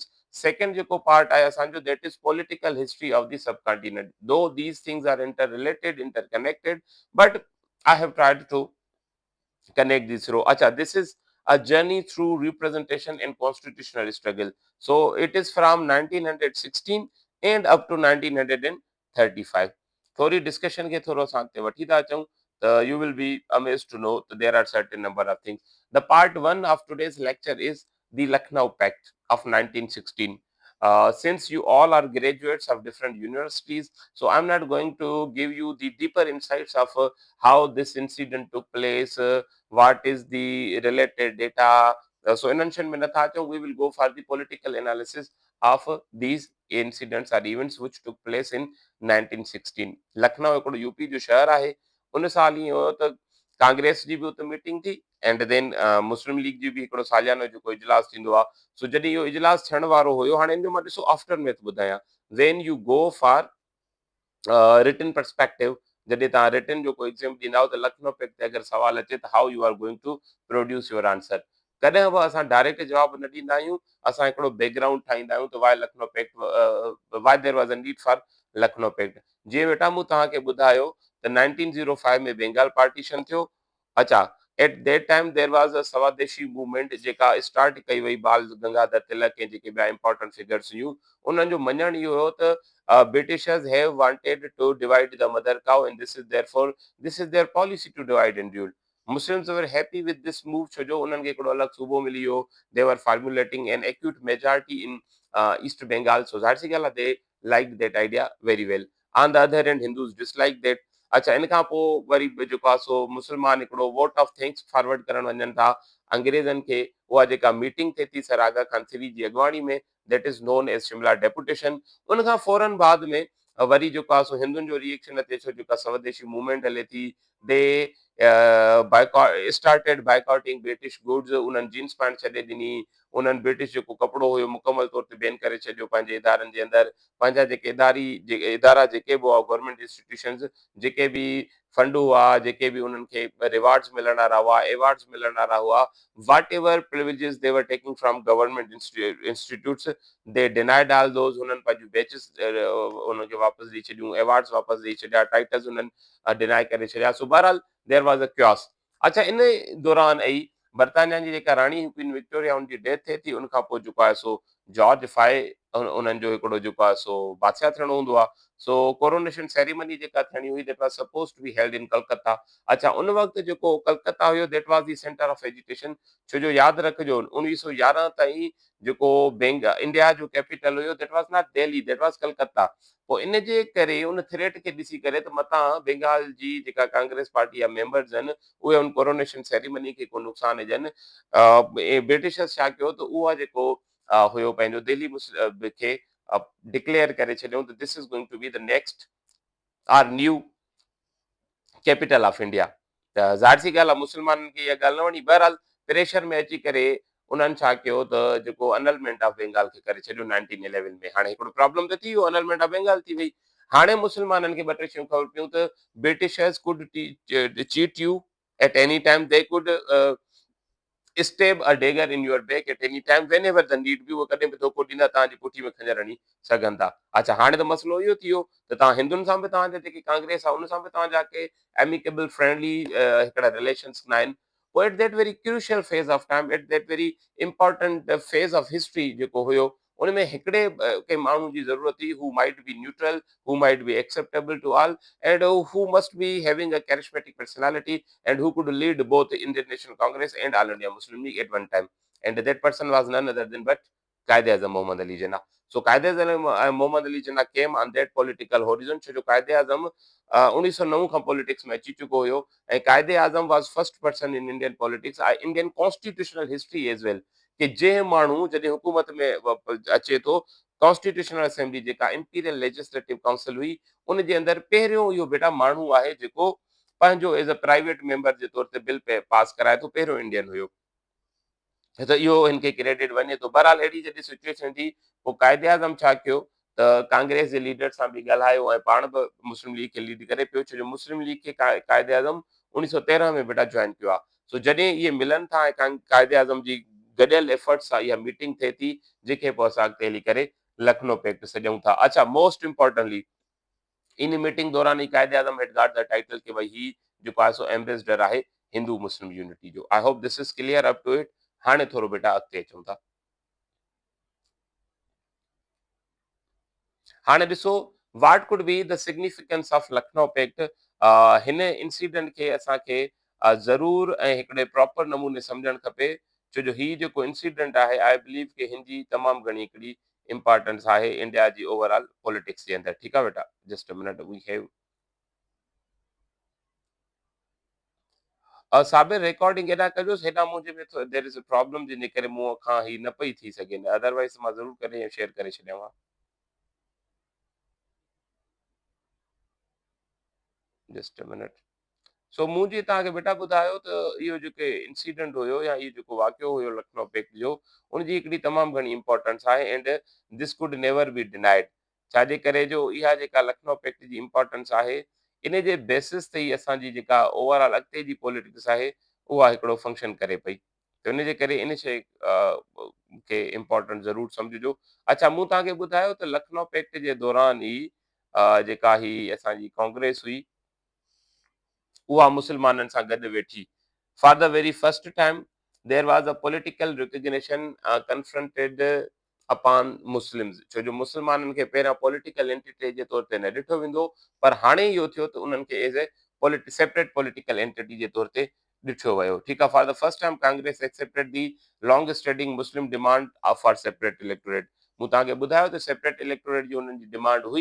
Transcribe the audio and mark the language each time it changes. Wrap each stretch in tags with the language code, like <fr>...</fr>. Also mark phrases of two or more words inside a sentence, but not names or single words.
<sd>सेकंड जेको पार्ट आहे असांजो,</sd> <en>that is political history of the subcontinent. though these things are inter related, interconnected, but I have tried to connect this row. Acha, this is a journey through representation and constitutional struggle. So it is from 1916 and up to 1935.</en> <sd>थोड़ी discussion के थोरो सां ते वठी था अचूं त</sd> <en>you will be amazed to know that there are certain number of things. The part 1 of today's lecture is the Lucknow Pact of 1916. Since you all are graduates of different universities, so I'm not going to give you the deeper insights of how this incident took place, what is the related data. So in ancient Minathacho, we will go for the political analysis of these incidents or events which took place in 1916.</en> <sd>लखनऊ हिकिड़ो यूपी जो शहर आहे। उन साल ईअं हुयो त कांग्रेस जी बि हुते मीटिंग थी</sd> <en>and then</en> <sd>मुस्लिम लीग जी बि हिकिड़ो सालियानो जेको इजलास थींदो आहे। सो जॾहिं इहो इजलास थियण वारो हुयो, हाणे इन जो मां ॾिसो आफ्टर मैथ ॿुधायां।</sd> <en>व्हेन यू गो फॉर रिटन पर्सपेक्टिव,</en> <sd>जॾहिं तव्हां रिटन जो कोई एग्ज़ाम ॾींदा त लखनऊ पैक्ट ते अगरि सवाल अचे त</sd> <en>how you are going to produce your answer.</en> <sd>कॾहिं बि असां डायरेक्ट जवाब न ॾींदा आहियूं, असां हिकिड़ो बैकग्राउंड ठाहींदा आहियूं त वाइ लखनऊ पैक्ट,</sd> <en>why there was a need for Lucknow Pact.</en> <sd>जीअं बेटा मूं तव्हांखे ॿुधायो त 1905 में बंगाल पार्टीशन थियो। अच्छा,</sd> <en>at that time there was a swadeshi movement</en> <sd>जेका स्टार्ट कई वई बाल गंगाधर तिलक ऐं जेके ॿिया</sd> <en>important figures</en> <sd>हुयूं। उन्हनि जो मञणु इहो हुयो त</sd> <en>Britishers have wanted to divide the mother cow, and this is therefore this is their policy to divide and rule. Muslims were happy with this move</en> <sd>छो जो उन्हनि खे हिकिड़ो अलॻि सूबो मिली वियो।</sd> <en>They were formulating an acute majority in East Bengal, so</en> <sd>ज़ाहिर सी ॻाल्हि आहे</sd> <en>they liked that idea very well. On the other hand, Hindus disliked that.</en> <sd>अच्छा, इन खां पोइ वरी बि जेको आहे सो मुस्लमान हिकिड़ो</sd> <en>vote of thanks</en> <sd>फॉरवर्ड करणु वञनि था अंग्रेज़नि खे। उहा जेका मीटिंग थिए थी सर आगा खान थ्री जी अॻुवाणी में,</sd> <en>that is known as Shimla deputation.</en> <sd>उन खां फौरन बाद में वरी जेको आहे सो हिंदुनि जो रिएक्शन अचे छो जेका स्वदेशी मूवमेंट हले थी।</sd> <en>they started boycotting British goods.</en> <sd>उन्हनि</sd> <en>jeans pant</en> <sd>छॾे ॾिनी। उन्हनि ब्रिटिश जेको कपिड़ो हुयो मुकमल तौर ते बैन करे छॾियो पंहिंजे इदारनि जे अंदरि। पंहिंजा जेके इदारा जेके बि हुआ</sd> <en>government institutions,</en> <sd>जेके बि फंड हुआ, जेके बि उन्हनि खे रिवार्ड्स मिलण वारा हुआ, एवार्ड्स मिलण वारा हुआ,</sd> <en>whatever privileges they were taking from government institutes, they denied all those।</en> <sd>हुननि पंहिंजूं बेचिस उनखे वापसि ॾेई छॾियूं, एवार्ड्स वापसि ॾेई छॾिया, टाइटल्स हुननि डिनाए करे छॾिया।</sd> <en>so</en> <sd>बहरहाल</sd> <en>there was a chaos.</en> <sd>अच्छा, इन दौरान ई बर्तानिया जी जेका राणी क्वीन विक्टोरिया उनजी डेथ थिए थी। उन खां पोइ जेको आहे सो जॉर्ज फाए उन्हनि जो हिकिड़ो जेको आहे सो बादशाह थियणो हूंदो आहे।</sd> <en>so coronation ceremony</en> <sd>जेका थियणी हुई</sd> <en>that was suppose to be held in Calcutta.</en> <sd>अच्छा, उन वक़्तु जेको कलकत्ता हुयो</sd> <en>that was the centre of education.</en> <sd>छो जो यादि रखिजो 1911 ताईं जेको इंडिया जो कैपिटल हुयो</sd> <en>that was not Delhi, that was Calcutta.</en> <sd>पोइ इन जे करे उन थ्रेट खे ॾिसी करे त मतां बंगाल जी जेका कांग्रेस पार्टी जा मेंबर्स आहिनि उहे उन</sd> <en>coronation ceremony</en> <sd>खे को नुक़सान ॾियनि। ब्रिटिशर्स छा कयो त उहा जेको हुयो पंहिंजो दिल्ली खे डिक्लेयर करे छॾियऊं त</sd> <en>this is going to be the next or new capital of India.</en> <sd>त ज़ाहिर सी ॻाल्हि आहे मुस्लमाननि खे इहा ॻाल्हि न वणी। बहरहाल प्रेशर में अची करे उन्हनि छा कयो त जेको</sd> <en>annulment of Bengal</en> <sd>खे करे छॾियो 1911 में। हाणे हिकिड़ो प्रॉब्लम त थी वियो,</sd> <en>annulment of Bengal</en> <sd>थी वई। हाणे मुस्लमाननि खे ॿ टे शयूं ख़बर पियूं त</sd> <en>Britishers could cheat you at any time, they could stab a dagger in your back at any time whenever the need be।</en> <sd>वो कॾहिं बि धोखो ॾींदा, तव्हांजी पुठी में खंजर हणी सघनि था। अच्छा, हाणे त मसइलो इहो थी वियो त तव्हां हिंदुनि सां बि तव्हांजा जेकी कांग्रेस आहे उन सां बि तव्हांजा के</sd> <en>amicable friendly</en> <sd>हिकिड़ा रिलेशन्स न आहिनि।</sd> <en>पोइ at that very crucial phase of time, at that very important phase of history</en> <sd>जेको हुयो, उन में हिकिड़े के माण्हू जी ज़रूरत हुई</sd> <en>who might be neutral, who might be acceptable to all, and who must be having a charismatic personality and who could lead both the Indian National Congress and All India Muslim League at one time. And that person was none other than but Quaid-e-Azam Muhammad Ali Jinnah. So Quaid-e-Azam Muhammad Ali Jinnah came on that political horizon</en> <sd>छो जो</sd> <en>Quaid-e-Azam</en> <sd>1909 खां पॉलिटिक्स में अची चुको हुयो ऐं</sd> <en>Quaid-e-Azam was first person in Indian politics, Indian constitutional history as well,</en> <sd>कि जंहिं माण्हू जॾहिं हुकूमत में अचे थो, कॉन्स्टिट्यूशनल असेंबली जेका इंपीरियल लेजिस्लेटिव काउंसिल हुई उन जे अंदरि पहिरियों इहो बेटा माण्हू आहे जेको पंहिंजो</sd> <en>as a private member</en> <sd>जे तौर ते बिल पास कराए थो, पहिरियों इंडियन हुयो। त इहो हिन खे क्रेडिट वञे थो। बहरहाल अहिड़ी जॾहिं सिचुएशन थी पोइ काइदे आज़म छा कयो त कांग्रेस जे लीडर सां बि ॻाल्हायो ऐं पाण बि मुस्लिम लीग खे लीड करे पियो, छो जो मुस्लिम लीग खे काइदे आज़म 1913 में बेटा जॉइन कयो आहे। सो जॾहिं इहे मिलनि था ऐं काइदे आज़म जी गॾियल एफर्ट्स सां इहा मीटिंग थिए थी जंहिंखे पोइ असां अॻिते हली करे लखनऊ पैक्ट सॾूं था। अच्छा,</sd> <en>most importantly</en> <sd>इन मीटिंग दौरान ई कायदे आज़म</sd> <en>had got the title</en> <sd>कि भाई ही जेको आहे सो एम्बेसडर आहे</sd> <en>Hindu Muslim unity</en> <sd>जो।</sd> <en>I hope this is clear up to it.</en> <sd>हाणे थोरो बेटा अॻिते अचूं था। हाणे ॾिसो</sd> <en>what could be the significance of Lucknow Pact.</en> <sd>हिन इंसिडेंट खे असांखे ज़रूर ऐं हिकिड़े प्रॉपर नमूने सम्झणु खपे, छो जो ही जेको इंसिडेंट आहे</sd> <en>I believe</en> <sd>कि हिन जी तमामु घणी हिकिड़ी इंपॉर्टेंस आहे इंडिया जी</sd> <en>overall politics</en> <sd>जे अंदरि। ठीकु आहे बेटा,</sd> <en>just a minute we have Sabir recording</en> <sd>एॾा कजोसि हेॾा मुंहिंजे में</sd> <en>there is a problem</en> <sd>जंहिंजे करे मूं खां ही न पई थी सघे, अदरवाइज़ मां ज़रूरु करे शेयर करे छॾियां हा।</sd> <en>just a minute.</en> <sd>सो मूं जीअं तव्हांखे बेटा ॿुधायो त इहो जेके इंसिडेंट हुयो या इहो जेको वाक़ियो हुयो लखनऊ पैक्ट जो, उनजी हिकिड़ी तमामु घणी इम्पोर्टेंस आहे</sd> <en>and this could never be denied.</en> <sd>छाजे करे जो इहा जेका लखनऊ पैक्ट जी इम्पोर्टेंस आहे, इन जे बेसिस ते ई असांजी जेका ओवरऑल अॻिते जी पॉलिटिक्स आहे, उहा हिकिड़ो फंक्शन करे पई। त इन जे करे इन शइ खे इम्पोर्टेंट ज़रूरु सम्झिजो। अच्छा, मूं तव्हांखे ॿुधायो त लखनऊ पैक्ट जे दौरान ई जेका ही असांजी कांग्रेस हुई, उहा मुसलमाननि सां गॾु वेठी।</sd> <en>for the very first time there was a political recognition confronted upon Muslims.</en> <sd>छो जो मुसलमाननि खे पहिरियां</sd> <en>political entity</en> <sd>जे तौर ते न ॾिठो वेंदो, पर हाणे इहो थियो त उन्हनि खे</sd> <en>as a separate political entity</en> <sd>जे तौर ते ॾिठो वियो। ठीकु आहे,</sd> <en>for the first time Congress accepted the long standing Muslim demand for separate electorate.</en> <sd>मूं तव्हांखे ॿुधायो त</sd> <en>separate electorate</en> <sd>जी हुननि जी डिमांड हुई।</sd>